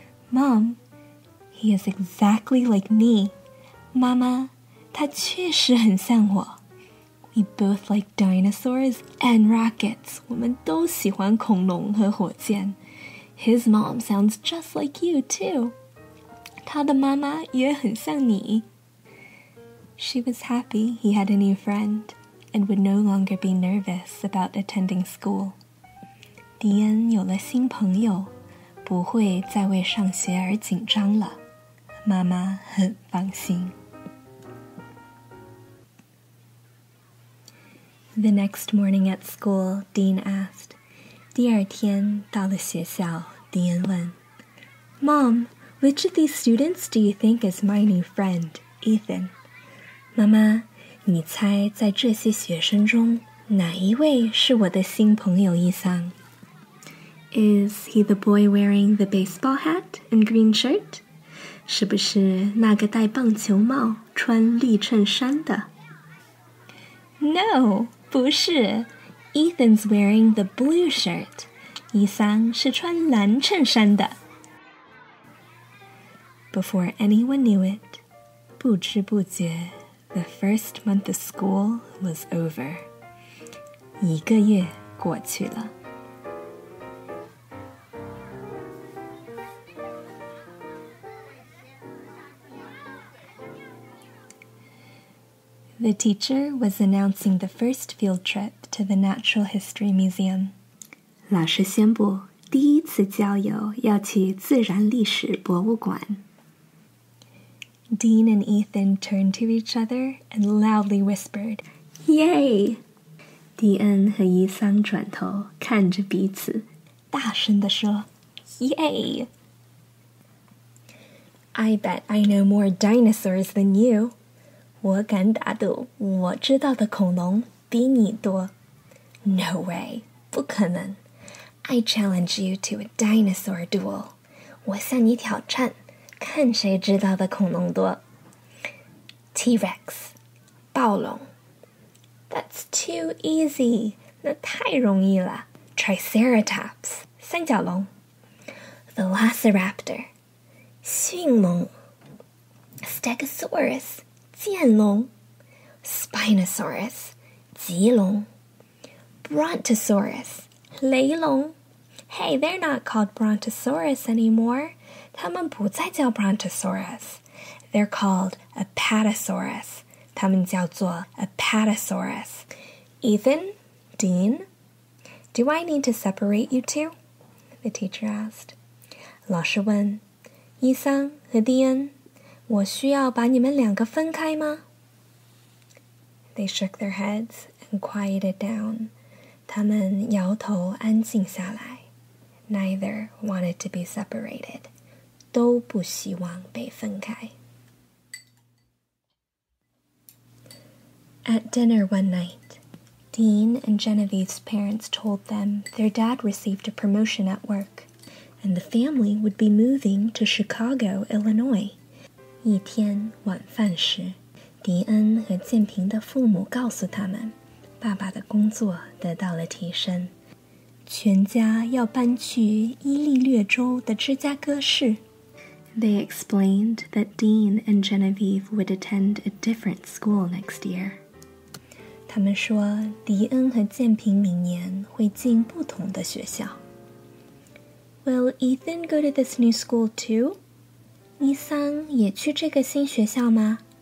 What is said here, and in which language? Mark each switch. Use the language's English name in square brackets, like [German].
[English] Mom, he is exactly like me. [Chinese] 妈妈，他确实很像我。 [English] We both like dinosaurs and rockets. [Chinese] 我们都喜欢恐龙和火箭。 [English] His mom sounds just like you, too. [Chinese] 他的妈妈也很像你。 [English] She was happy he had a new friend and would no longer be nervous about attending school. [Chinese] 迪恩有了新朋友，不会再为上学而紧张了。妈妈很放心。 [English] The next morning at school, Dean asked. [Chinese] 第二天到了学校，迪恩问 [English] Mom, which of these students do you think is my new friend, Ethan? [Chinese] 妈妈，你猜在这些学生中，哪一位是我的新朋友伊桑？ [English] Is he the boy wearing the baseball hat and green shirt? [Chinese] 是不是那个戴棒球帽、穿绿衬衫的？ [English] No, [Chinese] 不是。 [English] Ethan's wearing the blue shirt. [Chinese] 伊桑是穿蓝衬衫的。 [English] Before anyone knew it, [Chinese] 不知不觉 [English] the first month of school was over. [Chinese] 1个月过去了。 [English] The teacher was announcing the first field trip to the Natural History Museum. [Chinese] 老师宣布，第一次郊游要去自然历史博物馆。 [English] Dean and Ethan turned to each other and loudly whispered, Yay! [Chinese] 迪恩和伊桑转头看着彼此，大声地说 Yay! [English] I bet I know more dinosaurs than you. [Chinese] 我敢打赌，我知道的恐龙比你多。 [English] No way, [Chinese] 不可能。 [English] I challenge you to a dinosaur duel. [Chinese] 我向你挑战，看谁知道的恐龙多。 [English] T-Rex, 暴龙。That's too easy. [Chinese] 那太容易了。 Triceratops, 三角龙。 Velociraptor, 驯龙。 Stegosaurus, 剑龙。 Spinosaurus, 棘龙。 Brontosaurus, 雷龙。 [English] Hey, they're not called Brontosaurus anymore. [Chinese] 他们不再叫 Brontosaurus. [English] They're called Apatosaurus. [Chinese] 他们叫做 Apatosaurus. [English] Ethan, Dean, do I need to separate you two? The teacher asked. [Chinese] 老师问，伊桑和迪恩，我需要把你们两个分开吗？ [English] They shook their heads and quieted down. [Chinese] 他们摇头安静下来。 [English] Neither wanted to be separated. [Chinese] 都不希望被分开。 [English] At dinner one night, Dean and Genevieve's parents told them their dad received a promotion at work, and the family would be moving to Chicago, Illinois. [Chinese] 一天晚饭时，迪恩和建平的父母告诉他们，爸爸的工作得到了提升，全家要搬去伊利略州的芝加哥市。 [English] They explained that Dean and Genevieve would attend a different school next year. [Chinese] 他们说，迪恩和建平明年会进不同的学校。 [English] Will Ethan go to this new school too? [Chinese] 伊桑也去这个新学校吗？